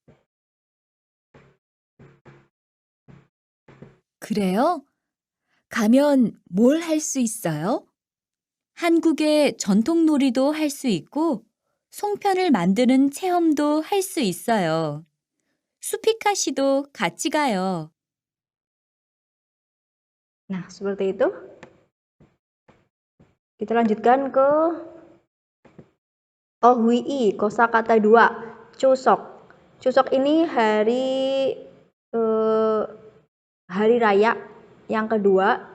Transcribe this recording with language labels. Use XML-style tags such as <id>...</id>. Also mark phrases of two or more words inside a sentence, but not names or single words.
<ko>그래요? 가면 뭘 할 수 있어요? 한국의 전통 놀이도 할 수 있고 송편을 만드는 체험도 할 수 있어요. 수피카 씨도 같이 가요.</ko> <id>Nah, seperti itu. Kita lanjutkan ke Ohwi, kosakata 2, Chuseok. Chuseok ini hari raya yang kedua.</id>